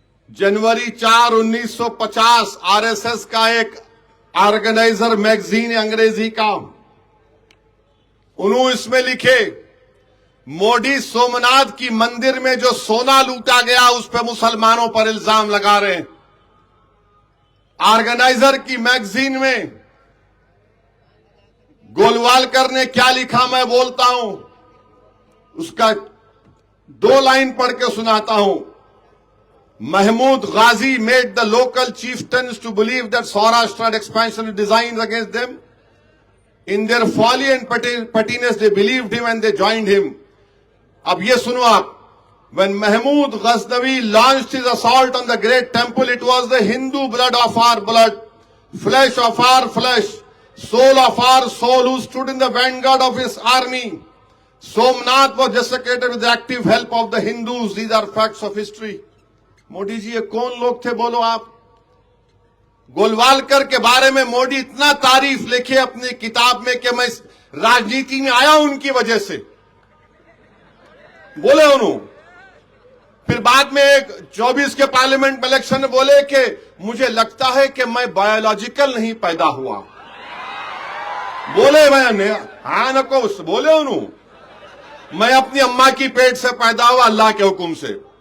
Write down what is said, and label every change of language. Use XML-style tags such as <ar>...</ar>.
<hi>जनवरी 4, 1950 RSS का एक organiser magazine है अंग्रेजी का, उन्होंने इसमें लिखे, मोदी सोमनाथ की मंदिर में जो सोना लूटा गया उस पर मुसलमानों पर इल्जाम लगा रहे हैं। ऑर्गेनाइजर की मैगजीन में गोलवालकर ने क्या लिखा मैं बोलता हूं, उसका 2 लाइन पढ़ के सुनाता हूं।</hi> <en>Mahmud Ghazi made the local chieftains to believe that Saurashtra had expansion designs against them. In their folly and pettiness, they believed him and they joined him.</en> <hi>अब ये सुनो आप,</hi> <en>when Mahmud Ghaznavi launched his assault on the great temple, it was the Hindu blood of our blood, flesh of our flesh, soul of our soul, who stood in the vanguard of his army. Somnath was desecrated with the active help of the Hindus. These are facts of history.</en> <hi>Modi ji ये कौन लोग थे बोलो आप? गोलवालकर के बारे में मोदी इतना तारीफ लिखे अपनी किताब में कि मैं राजनीति में आया उनकी वजह से, बोले उन्होंने। फिर बाद में 24 के पार्लियामेंट इलेक्शन में बोले कि मुझे लगता है कि मैं बायोलॉजिकल नहीं पैदा हुआ, बोले मैंने हाँ नको बोले उन्होंने, मैं अपनी अम्मा की पेट से पैदा हुआ अल्लाह के हुक्म से।</hi>